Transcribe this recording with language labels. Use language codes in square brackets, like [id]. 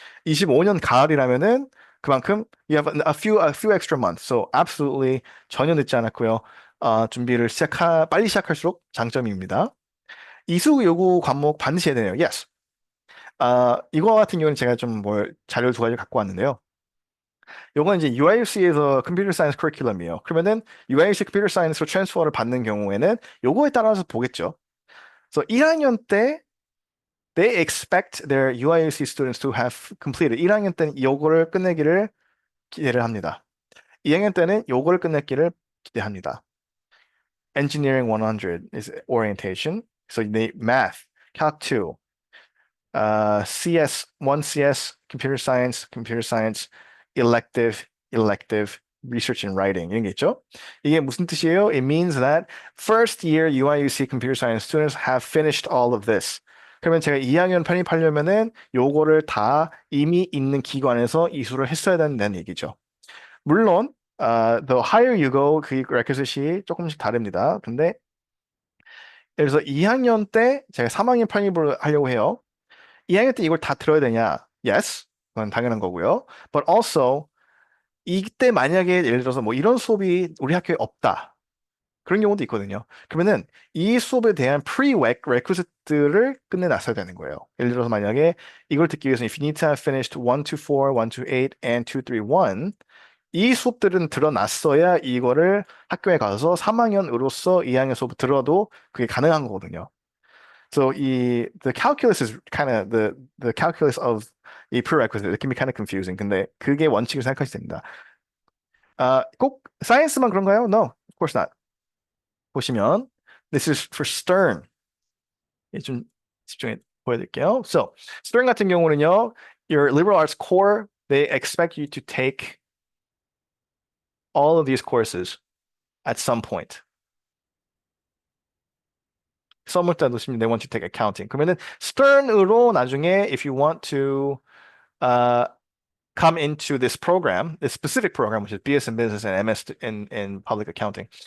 [ko] 25년 가을이라면은 그만큼 [en] you have a few extra months. So absolutely [ko] 전혀 늦지 않았고요. 준비를 빨리 시작할수록 장점입니다. 이수 요구 과목 반드시 해야 되네요. [en] Yes. [ko] 이거 같은 경우는 제가 좀 자료 두 가지 갖고 왔는데요. 요건 이제 UIUC에서 컴퓨터 사이언스 커리큘럼이에요. 그러면은 UIUC 컴퓨터 사이언스로 트랜스퍼를 받는 경우에는 요거에 따라서 보겠죠. [en] 그래서 [ko] 1학년 때 [en] they expect their UIUC students to have completed. [ko] 1학년 때는 요거를 끝내기를 기대를 합니다. 2학년 때는 요거를 끝내기를 기대합니다. [en] Engineering 100 is orientation. So they math, Calc 2, CS, 1CS, computer science, elective, research and writing [ko] 이런 게 있죠. 이게 무슨 뜻이에요? [en] It means that first year UIUC computer science students have finished all of this. [ko] 그러면 제가 2학년 편입하려면은 요거를 다 이미 있는 기관에서 이수를 했어야 된다는 얘기죠. 물론 [en] the higher you go [ko] 그 requisite이 조금씩 다릅니다. 근데 예를 들어서 2학년 때 제가 3학년 편입을 하려고 해요. 2학년 때 이걸 다 들어야 되냐? [en] Yes. [ko] 그건 당연한 거고요. [en] But also [ko] 이때 만약에 예를 들어서 뭐 이런 수업이 우리 학교에 없다. 그런 경우도 있거든요. 그러면은 이 수업에 대한 prerequisite들을 끝내놨어야 되는 거예요. 예를 들어서 만약에 이걸 듣기 위해서 [en] if you need to have finished 1 to 4, 1 to 8, and 2, 3, 1 [ko] 이 수업들은 들어놨어야 이거를 학교에 가서 3학년으로서 2학년 수업 들어도 그게 가능한 거거든요. [en] So the calculus is kind of the calculus of 이 prerequisite. It can be kind of confusing. [ko] 근데 그게 원칙을 생각하시면 됩니다. 꼭 사이언스만 그런가요? [en] No, of course not. [ko] 보시면 [en] this is for Stern. [ko] 좀 집중해 보여드릴게요. [en] So Stern [ko] 같은 경우는요, [en] your liberal arts core, they expect you to take all of these courses at some point. Someone they want to take accounting. [ko] 그러면은 Stern으로 나중에 [en] if you want to uh, come into this program, this specific program, which is BS in Business and MS in Public Accounting.